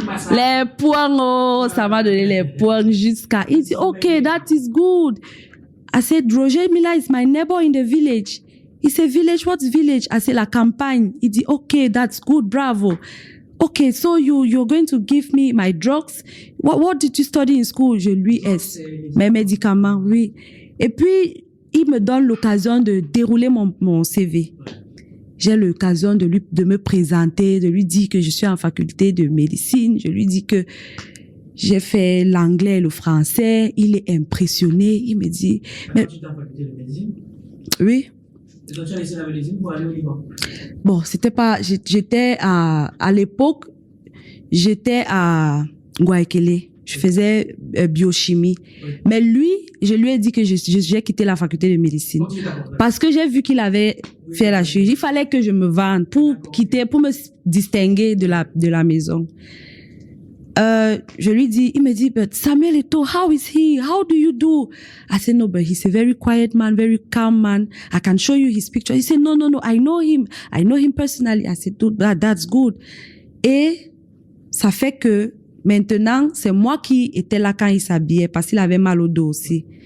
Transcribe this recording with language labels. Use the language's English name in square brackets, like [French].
[French] Les points, oh, ça m'a donné les points jusqu'à... Il dit, [English] "OK, that is good." I said, "Roger Mila is my neighbor in the village." He said, "Village? What village?" I said, [French] "La campagne." Il dit, [English] "OK, that's good, bravo." "OK, so you're going to give me my drugs? What did you study in school?" [French] Je lui ai mes médicaments, oui. Et puis, il me donne l'occasion de dérouler mon CV. j'ai l'occasion de me présenter, de lui dire que je suis en faculté de médecine. Je lui dis que j'ai fait l'anglais et le français. Il est impressionné. Il me dit... Mais... Tu es en faculté de médecine? Oui. Et donc tu as laissé la médecine pour aller au Liban? Bon, c'était pas... J'étais à l'époque, j'étais à Guayaquil. Je faisais biochimie. Oui. Mais lui, je lui ai dit que j'ai quitté la faculté de médecine. Okay, parce que j'ai vu qu'il avait fait la chirurgie. Il fallait que je me vende pour quitter, pour me distinguer de la maison. Je lui dis, il me dit, [English] but Samuel Eto'o, how is he? How do you do? I said, no, but he's a very quiet man, very calm man. I can show you his picture. He said, no, I know him. I know him personally. I said, dude, that's good. [French] Et ça fait que maintenant, c'est moi qui étais là quand il s'habillait parce qu'il avait mal au dos aussi.